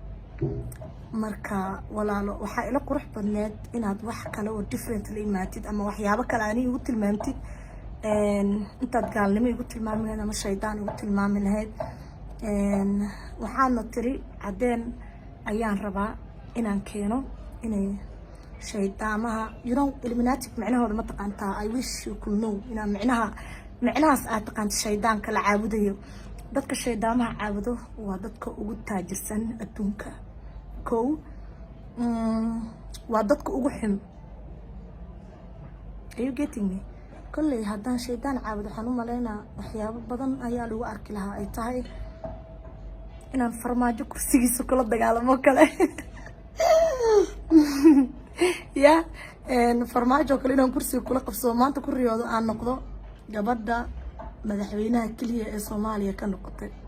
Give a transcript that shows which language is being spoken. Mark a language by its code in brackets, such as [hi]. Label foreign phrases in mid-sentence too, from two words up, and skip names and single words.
[so] marka walaalo waxaa ila qurux badneed inaad wax kale oo different la imaatid ama waxyaabo kale ani igu tilmaamtid, intaad gaalnimo igu tilmaami lahayd ama shaydaan igu tilmaami lahayd. waxaadna tiri cadeen ayaan rabaa inaan keeno inay shaydaamaha illuminatic macnahooda ma taqaantaa? [en] I wish you could know [so] inaa macnahaas aad taqaanta shaydaanka la caabudayo. dadka shaydaamaha caabudo waa dadka ugu taajirsan adduunka. kow waa dadka ugu xun. [en] Are you getting me? [so] kolley haddaan shaydaan caabudo waxaan u maleynaa waxyaabo badan ayaa lagu arki lahaa, ay tahay inaan farmaajo kursigiisa kula dagaalamo kale ya farmaajo kale inaan kursiga kula qabsado, maanta ku riyoodo aan noqdo gabadha madaxweynaha keliya ee Soomaaliya ka noqotay.